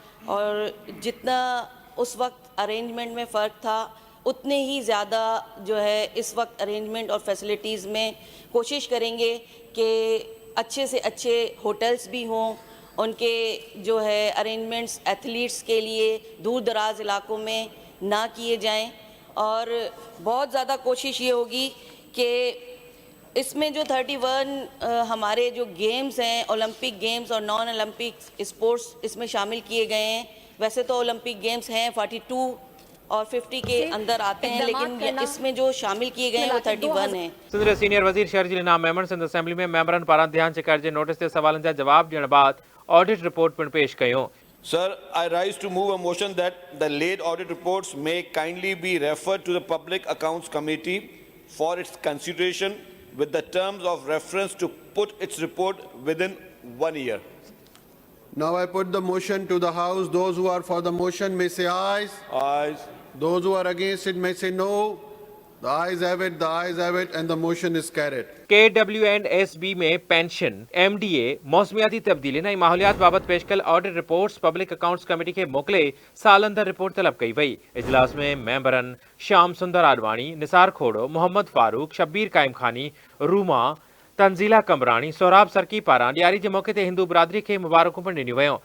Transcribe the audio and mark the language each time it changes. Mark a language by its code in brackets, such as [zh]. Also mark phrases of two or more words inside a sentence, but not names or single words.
[ur] اور جتنا اس وقت ارینجمنٹ میں فرق تھا اتنے ہی زیادہ جو ہے اس وقت ارینجمنٹ اور فیسیلیٹیز میں کوشش کریں گے کہ اچھے سے اچھے ہوٹلز بھی ہوں، ان کے جو ہے [en] arrangements athletes [ur] کے لیے دور دراز علاقوں میں نہ کیے جائیں، اور بہت زیادہ کوشش یہ ہوگی کہ اس میں جو 31 ہمارے جو گیمز ہیں, [en] Olympic games [ur] और [en] non Olympic sports [ur] اس میں شامل کیے گئے ہیں. ویسے تو [en] Olympic games [ur] ہیں 42 اور 50 کے اندر آتے ہیں، لیکن اس میں جو شامل کیے گئے ہیں وہ 31 ہیں. [sd] सिंध जे सीनियर वज़ीर शर्जील इनाम मेमन सिंध असेंबली में मेंबरनि पारां ध्यान छिकाइण जे नोटिस ते सवालनि जा जवाब ॾियण बाद [en] audit report [sd] पिणु पेश कयूं। [en] Sir, I rise to move a motion that the late audit reports may kindly be referred to the Public Accounts Committee for its consideration, with the terms of reference to put its report within 1 year. Now I put the motion to the House. Those who are for the motion may say ayes. Ayes. Those who are against it may say no. The ayes have it, the ayes have it, and the motion is carried. [sd] KW&SB में पेंशन, MDA मौसमियाती तब्दीलियुनि ऐं माहौलियात बाबति पेश कयल [en] audit reports Public Accounts Committee [sd] खे मोकिले सालंदर रिपोर्ट तलब कई वई। इजलास में मेंबरनि श्याम सुंदर आडवाणी, निसार खोड़ो, मोहम्मद फारूक, शब्बीर काइम खानी, रूमा, तंजीला कमरानी, सोराब सरकी पारां ॾियारी जे मौक़े ते हिंदू बिरादरी खे मुबारकूं पिणु ॾिनियूं वयूं।